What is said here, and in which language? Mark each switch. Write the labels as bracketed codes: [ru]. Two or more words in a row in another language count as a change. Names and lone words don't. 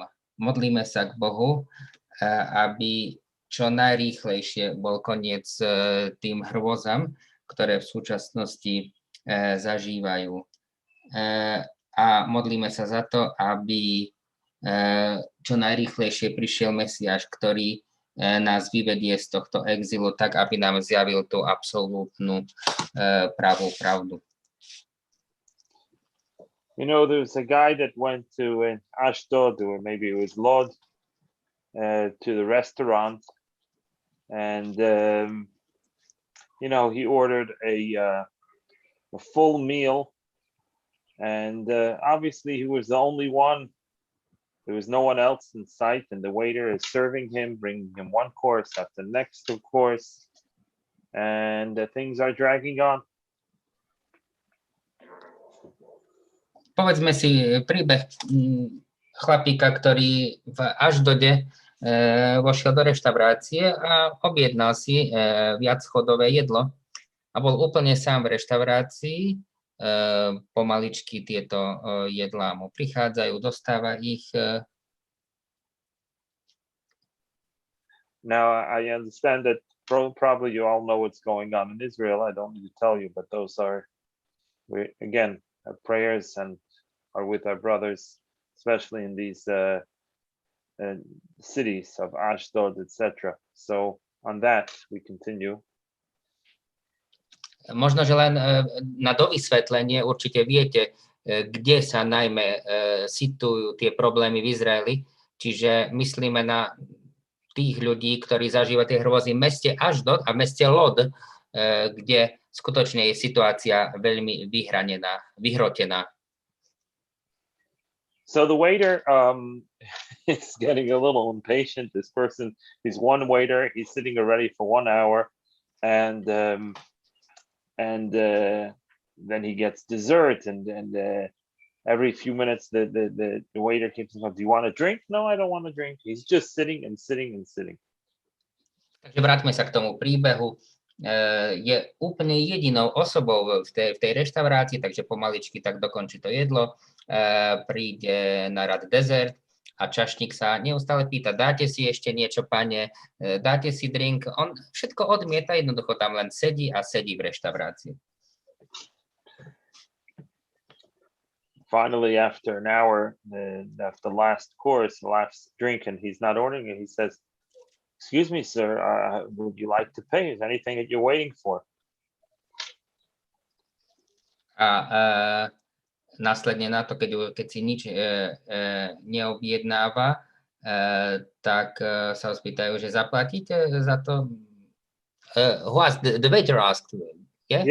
[sk] Modlíme sa k Bohu, aby čo najrýchlejšie bol koniec tým hrôzam, ktoré v súčasnosti zažívajú. A modlíme sa za to, aby čo najrýchlejšie prišiel Mesiáš, ktorý nás vyvedie z tohto exilu, tak aby nám zjavil tú absolútnu pravú pravdu. [en] You know, there's a guy that went to Ashdod, or maybe it was Lod, to the restaurant, and you know, he ordered a full meal, and obviously he was the only one. There was no one else in sight, and the waiter is serving him, bringing him one course after the next course, and things are dragging on. [sk] Povedzme si príbeh chlapíka, ktorý v Ašdode vošiel do reštaurácie a objednal si viacchodové jedlo a bol úplne sám v reštaurácii. Pomaličky tieto jedlá mu prichádzajú, dostáva ich. [en] Now, I understand that probably you all know what's going on in Israel. I don't need to tell you, but those are, again, our prayers and are with our brothers, especially in these cities of Ashdod, etc. So on that, we continue. [sk] Možno, že len na dovysvetlenie, určite viete, kde sa najmä situujú tie problémy v Izraeli, čiže myslíme na tých ľudí, ktorí zažívajú tie hrôzy v meste Ashdod a v meste Lod, kde skutočne je situácia veľmi vyhrotená. [en] So the waiter is getting a little impatient. This person, he's one waiter, he's sitting already for 1 hour, and and then he gets dessert, and every few minutes the waiter keeps saying, "Do you want a drink?" "No, I don't want a drink." He's just sitting and sitting and sitting. [sk] Takže vráťme sa k tomu príbehu. Je úplne jedinou osobou v tej reštaurácii, takže pomaličky tak dokončí to jedlo. Príde na rad dezert a čašník sa neustále pýta: "Dáte si ešte niečo, pane? Dáte si drink?" On všetko odmieta, jednoducho tam len sedí a sedí v reštaurácii. [en] Finally, after an hour, after the last course, the last drink, and he's not ordering it, he says, "Excuse me, sir, would you like to pay? Is there anything that you're waiting for?" [sk] A následne na to, keď si nič neobjednáva, tak sa ho spýtajú, že zaplatíte za to? [en] The waiter asked. Yeah?